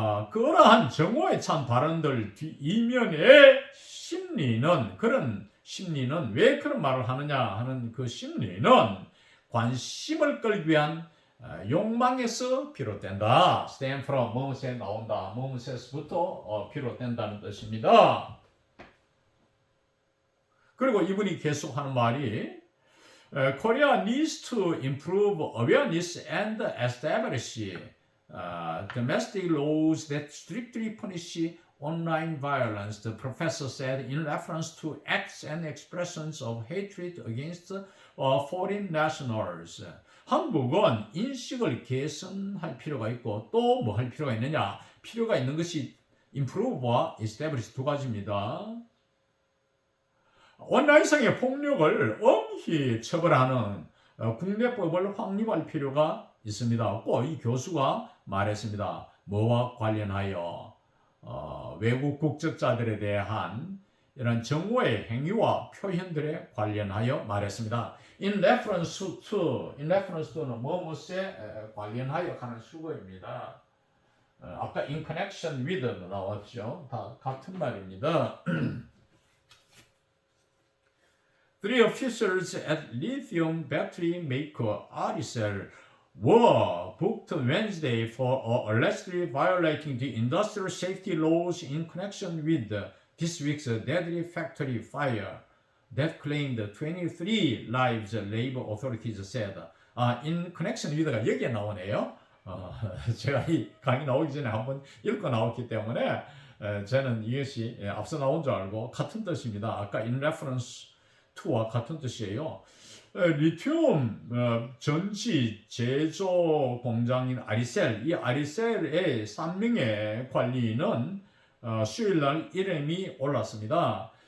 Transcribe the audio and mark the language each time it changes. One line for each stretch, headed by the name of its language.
Korean: 그러한 정오에 찬 발언들 이면의 심리는 그런 심리는 왜 그런 말을 하느냐 하는 그 심리는 관심을 끌기 위한 욕망에서 비롯된다.
English: stem from,
Korean: 무엇에 나온다. 무엇에서부터 비롯된다는 뜻입니다. 그리고 이분이 계속하는 말이
English: Korea needs to improve awareness and establish domestic laws that strictly punish online violence, the professor said in reference to acts and expressions of hatred against foreign nationals.
Korean: 한국은 인식을 개선할 필요가 있고 또 뭐 할 필요가 있느냐? 필요가 있는 것이 improve와 establish 두 가지입니다. 온라인상의 폭력을 엄히 처벌하는 국내법을 확립할 필요가 있습니다. 꼭 이 교수가 말했습니다. 뭐와 관련하여 외국 국적자들에 대한 이런 정오의 행위와 표현들에 관련하여 말했습니다.
English: In reference to
Korean: 는 무엇에 관련하여 하는 수거입니다. 아까
English: in connection with
Korean: 도 나왔죠. 다 같은 말입니다.
English: Three officers at lithium battery maker Aricel were booked Wednesday for allegedly violating the industrial safety laws in connection with this week's deadly factory fire that claimed 23 lives, labor authorities said. In connection with
Korean: 가 여기에 나오네요. 제가 이 강의 나오기 전에 한번 읽고 나왔기 때문에 저는 이것이 앞서 나온 줄 알고 같은 뜻입니다. 아까
English: in reference to
Korean: 와 같은 뜻이에요. 리튬 전지 제조 공장인 아리셀, 이 아리셀의 3명의 관리인은 수요일날 이름이 올랐습니다.